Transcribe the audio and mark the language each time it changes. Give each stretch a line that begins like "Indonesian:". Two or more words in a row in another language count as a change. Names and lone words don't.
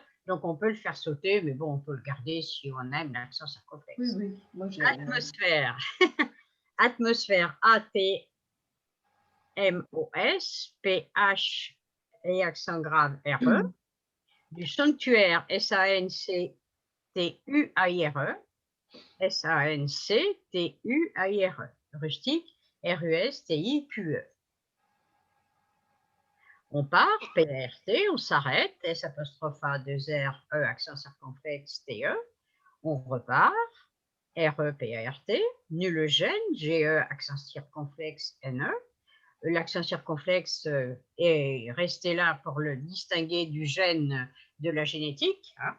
French: Donc, on peut le faire sauter, mais bon, on peut le garder si on aime l'accent circonflexe. Oui, moi atmosphère. Atmosphère, A-T-M-O-S, P-H et accent grave R-E. Du sanctuaire, S-A-N-C-T-U-A-I-R-E. S-A-N-C-T-U-A-I-R-E. Rustique, R-U-S-T-I-Q-E. On part, P-A-R-T, on s'arrête, S'-A-2-R-E, accent circonflexe, T-E. On repart, R-E-P-A-R-T. Nul gène, G-E, accent circonflexe, N-E. L'accent circonflexe est resté là pour le distinguer du gène de la génétique.